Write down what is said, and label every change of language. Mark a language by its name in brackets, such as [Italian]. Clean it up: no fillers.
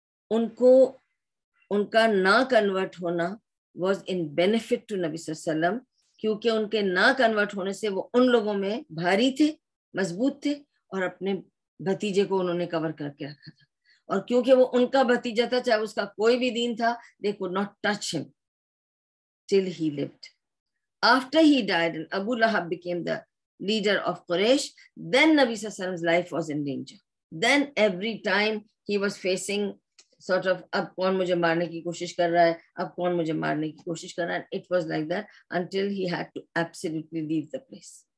[Urdu] ان کا نہ کنورٹ ہونا [English] was in benefit to [Urdu] نبی صلی اللہ علیہ وسلم, کیونکہ ان کے نہ کنورٹ ہونے سے وہ ان لوگوں میں بھاری تھے، مضبوط تھے، اور اپنے بھتیجے کو انہوں نے کور کر کے رکھا تھا، اور کیونکہ وہ ان کا بھتیجا تھا، چاہے اس کا کوئی بھی دین تھا، [English] they could not touch him till he lived. After he died and Abu Lahab became the leader of Quraysh, then Nabi Sallallahu Alaihi Wasallam's life was in danger. Then every time he was facing sort of, [Urdu] اب کون مجھے مارنے کی کوشش کر رہا ہے، اب کون مجھے مارنے کی کوشش کر رہا ہے. [English] It was like that until he had to absolutely leave the place.